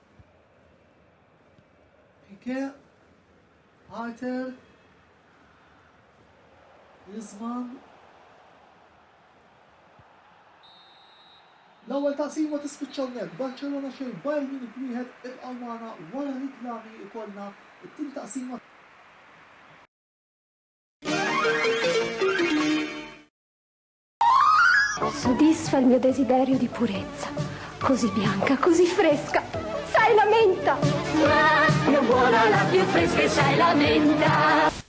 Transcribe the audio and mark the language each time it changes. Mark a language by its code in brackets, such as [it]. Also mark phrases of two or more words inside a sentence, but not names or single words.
[mt] Piqué, Arter, Griezmann. L-ewwel taqsima tispiċċa hawnhekk, Barcellona xejn, Bayern Munich wieħed ibqgħu magħna wara riklami ikollna it-tim taqsima. [it] Soddisfa il mio desiderio di purezza, così bianca, così fresca, sai la menta! La più buona, la più fresca, sai la menta!